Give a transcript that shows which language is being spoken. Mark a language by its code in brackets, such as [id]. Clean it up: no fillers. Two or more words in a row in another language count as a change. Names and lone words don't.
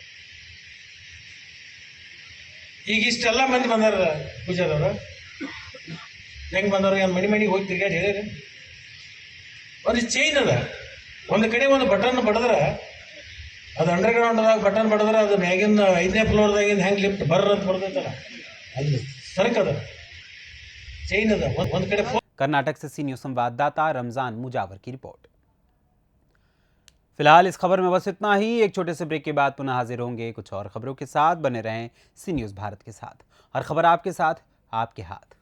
[kn] ಈಗ ಇಷ್ಟೆಲ್ಲ ಮಂದಿ ಬಂದಾರ ಪೂಜಾದವರು, ಹೆಂಗೆ ಬಂದವರು ಏನು ಮನೆಗೆ ಹೋಗಿ ತಿರ್ಗಾಡಿ ಹೇಳಿರಿ, ಒಂದು ಚೈನ್ ಅದ। ಒಂದು ಕಡೆ ಒಂದು ಬಟನ್ ಬಡಿದ್ರೆ ಅದು ಅಂಡರ್ಗ್ರೌಂಡ್ದಾಗ ಬಟನ್ ಬಡಿದ್ರೆ ಅದು ಮ್ಯಾಗಿಂದ 5ನೇ ಫ್ಲೋರ್ದಾಗಿಂದ ಹೆಂಗೆ ಲಿಫ್ಟ್ ಬರ್ರ ಅಂತ ಬರ್ತೈತಲ್ಲ, ಅದು ಸರ್ಕದ चैन ಒಂದು ಕಡೆ। [hi] कर्नाटक से सी न्यूज संवाददाता रमजान मुजावर की रिपोर्ट। फिलहाल इस खबर में बस इतना ही। एक छोटे से ब्रेक के बाद पुनः हाजिर होंगे कुछ और खबरों के साथ। बने रहें सी न्यूज भारत के साथ, हर खबर आपके साथ, आपके हाथ।